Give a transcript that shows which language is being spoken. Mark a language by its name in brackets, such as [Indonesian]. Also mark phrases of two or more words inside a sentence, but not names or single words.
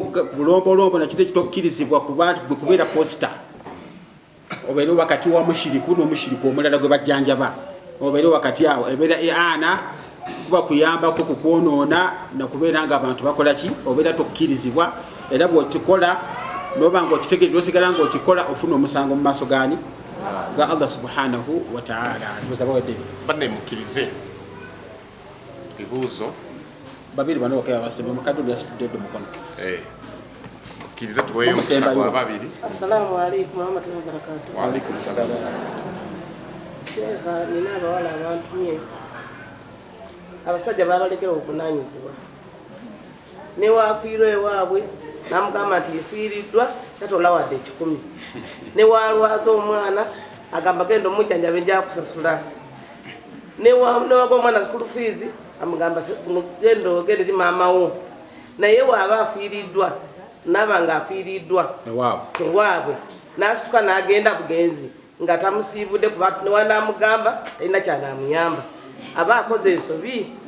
[Ganda] bulombolombo nakiro ekitokkirizibwa kubeera posita obeere wakati wa mushiriku n'omushiriku omulala gwe bajjanjaba obeere wakati awo ebeera ana kuba kuyambako kukwonoona nakubeera nga abantu bakola ki obeera tokkirizibwa era bw'okikola noba ng'okitegeredde osigala ng'okikola ofuna omusango mu maaso gani ga Allah [Arabic] سبحانه وتعالى. [Ganda] Banne mukkirize ebibuuzo babiri bano bakaya basembe mukadde byasitudde mukono mukkirize tuweeyo omusango wa babiri. [Arabic] السلام عليكم ورحمة الله وبركاته. وعليكم السلام. [Ganda] Sheikh, nina abawala abantumye abasajja babalekera obuvunaanyizibwa ne waafiirwa ewaabwe namugamba nti efiiriddwa tatola wadde 10 ne walwaza omwana agamba genda omujjanjabe nja kusasula ne waga omwana [English] school fees [Ganda] amugamba genda ogende eri maama wo naye waaba afiiriddwa naba nga afiiriddwa ewaabwe n'asituka n'agenda bugenzi nga tamusiibudde kuba newanamugamba talina kyanamuyamba aba akoze ensobi